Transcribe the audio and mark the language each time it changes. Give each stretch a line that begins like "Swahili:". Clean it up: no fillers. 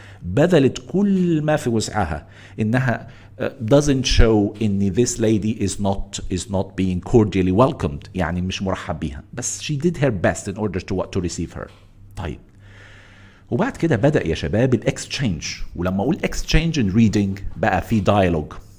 Arabic: بذلت كل ما في وسعها إنها
English: doesn't show in this lady is not being cordially welcomed.
Arabic: يعني مش مرحب بيها. بس
English: she did her best in order to receive her.
Arabic: طيب. وبعد كده بدأ يا شباب الاكسشينج. ولما اقول
English: exchange in reading
Arabic: بقى في dialogue.